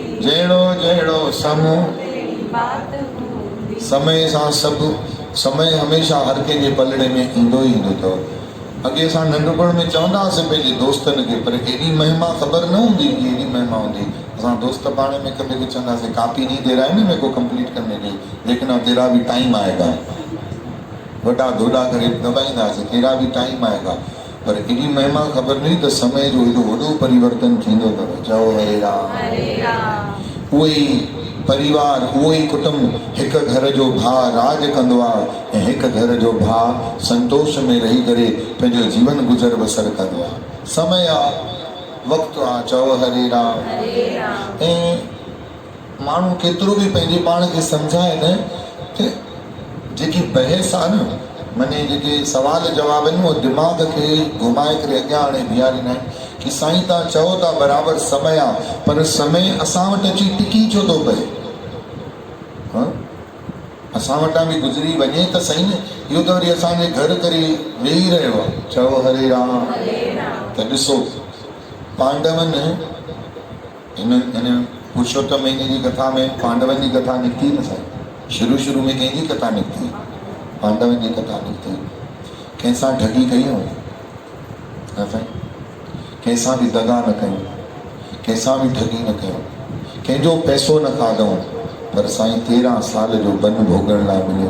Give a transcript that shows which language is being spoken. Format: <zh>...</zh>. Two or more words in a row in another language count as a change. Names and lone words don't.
<sd>जहिड़ो जहिड़ो समूह जहिड़ी बात हूंदी। समय सां सभु, समय हमेशह हर कंहिंजे पलड़े में ईंदो ई ईंदो अथव। अॻे असां नंढपण में चवंदा हुआसीं पंहिंजे दोस्तनि खे, पर एॾी महिमा ख़बर न हूंदी कि एॾी महिमा हूंदी। असां दोस्त पाण में हिक ॿिए खे चवंदासीं,</sd> <hi>कापी नहीं दे रहा है ना मेरे को कंप्लीट करने के लिए, लेकिन अब तेरा भी टाइम आएगा।</hi> <sd>वॾा दोॾा करे दॿाईंदासीं,</sd> <hi>तेरा भी टाइम आएगा।</hi> <sd>पर एॾी महिमा ख़बर नहीं त समय जो एॾो वॾो परिवर्तन थींदो अथव। चओ हरे राम हरे राम। उहो ई परिवार, उहो ई कुटुंब, हिकु घर जो भाउ राज कंदो आहे ऐं हिकु घर जो भाउ संतोष में रही करे पंहिंजो जीवन गुज़र बसर कंदो आहे। समय आहे, वक़्तु आहे। चओ हरे राम हरे राम। ऐं माण्हू केतिरो बि पंहिंजे पाण खे सम्झाए न, त जेकी बहस आहे न, माने जेके सवाल जवाब आहिनि, उहो दिमाग़ खे घुमाए करे अॻियां हाणे बीहारींदा आहिनि कि साईं तव्हां चओ था बराबरि समय आहे, पर समय असां वटि अची टिकी छो थो पए? असां वटां बि गुज़री वञे त सही न, इहो त वरी असांजे घर करे वेही रहियो आहे। चओ हरे राम। त ॾिसो, पांडवनि हिन पुरुषोत्तम महीने जी कथा में पांडवनि जी कथा निकिती न साईं। शुरू में कंहिंजी कथा निकिती? पांडवनि जी कथा निकिती। कंहिंसां ठगी कयूं न साईं, कंहिंसां बि दगा न कयूं, कंहिंसां बि ठगी न कयूं, कंहिंजो पैसो न खाधऊं, पर साईं 13 साल जो बन भोगण लाइ मिलियो।</sd>